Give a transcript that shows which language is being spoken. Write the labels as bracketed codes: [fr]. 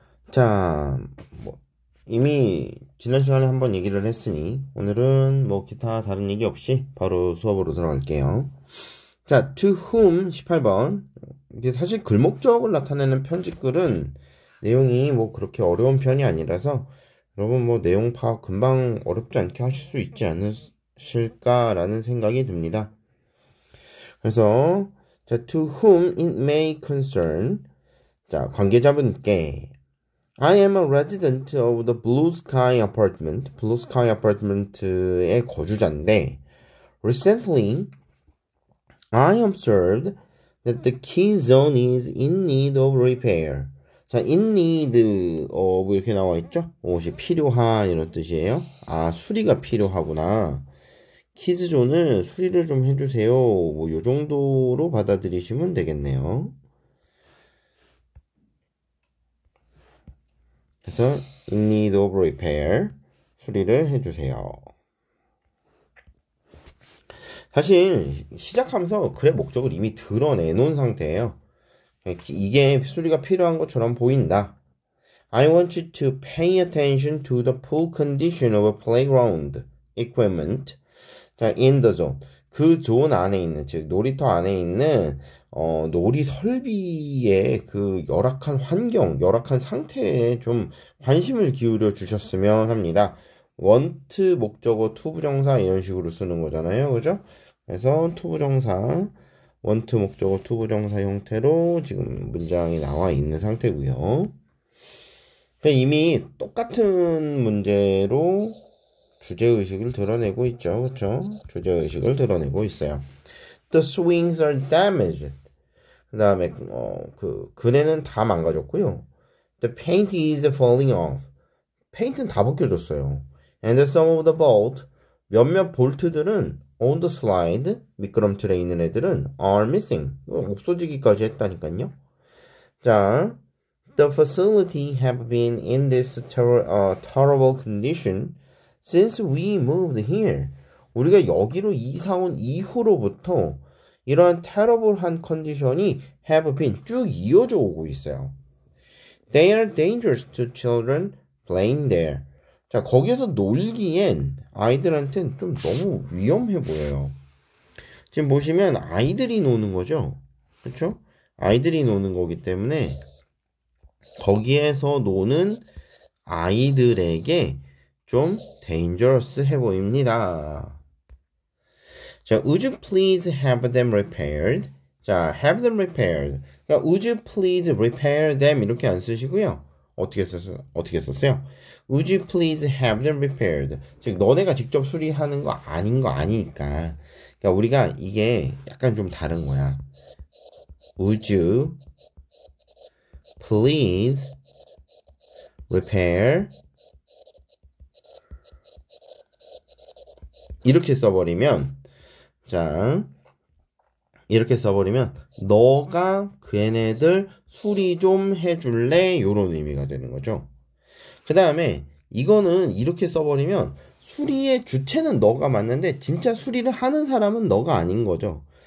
[ko] 자, 이미 지난 시간에 한번 얘기를 했으니 오늘은 기타 다른 얘기 없이 바로 수업으로 들어갈게요. 자, [en] to whom [ko] 18번. 이게 사실 글목적을 나타내는 편집글은 내용이 그렇게 어려운 편이 아니라서 여러분 내용 파악 금방 어렵지 않게 하실 수 있지 않으실까라는 생각이 듭니다. 그래서 자, [en] to whom it may concern. [ko] 자, 관계자분께 [en] I am a resident of the Blue Sky Apartment. Blue Sky Apartment의 [ko] 거주자인데 [en] recently I observed that the key zone is in need of repair. [ko] 자, [en] in need [ko] 이렇게 나와 있죠? 무엇이 필요한 이런 뜻이에요. 아, 수리가 필요하구나. 키즈존을 수리를 좀 해주세요. 요 정도로 받아들이시면 되겠네요. 그래서 [en] in need of repair [ko] 수리를 해주세요. 사실 시작하면서 글의 목적을 이미 드러내놓은 상태예요. 이게 수리가 필요한 것처럼 보인다. [en] I want you to pay attention to the poor condition of a playground equipment. 자, in the zone. [ko] 그 존 안에 있는, 즉 놀이터 안에 있는 놀이 설비의 그 열악한 환경, 열악한 상태에 좀 관심을 기울여 주셨으면 합니다. want 목적어 to 부정사 이런 식으로 쓰는 거잖아요. 그죠? 그래서 to 부정사, want 목적어 to 부정사 형태로 지금 문장이 나와 있는 상태고요. 이미 똑같은 문제로 주제의식을 드러내고 있죠. 그렇죠? 주제의식을 드러내고 있어요. [en] The swings are damaged. [ko] 그 다음에 그네는 다 망가졌고요. [en] The paint is falling off. [ko] 페인트는 다 벗겨졌어요. [en] And some of the bolt, [ko] 몇몇 볼트들은 [en] on the slide, [ko] 미끄럼틀에 있는 애들은 [en] are missing. [ko] 없어지기까지 했다니까요. [en] 자, the facility have been in this terrible condition since we moved here. [ko] 우리가 여기로 이사 온 이후로부터 이러한 terrible한 컨디션이 [en] have been [ko] 쭉 이어져 오고 있어요. [en] They are dangerous to children playing there. [ko] 자, 거기에서 놀기엔 아이들한테는 좀 너무 위험해 보여요. 지금 보시면 아이들이 노는 거죠. 그렇죠? 아이들이 노는 거기 때문에 거기에서 노는 아이들에게 좀 dangerous해 보입니다. [en] 자, would you please have them repaired? 자, have them repaired. [ko] 그러니까 [en] would you please repair them [ko] 이렇게 안 쓰시고요. 어떻게 썼어요? [en] Would you please have them repaired? [ko] 즉 너네가 직접 수리하는 거 아닌 거 아니니까. 그러니까 우리가 이게 약간 좀 다른 거야. [en] Would you please repair? [ko] 이렇게 써버리면 자, 이렇게 써버리면 너가 그 얘네들 수리 좀 해줄래? 요런 의미가 되는 거죠. 그 다음에 이거는 이렇게 써버리면 수리의 주체는 너가 맞는데 진짜 수리를 하는 사람은 너가 아닌 거죠.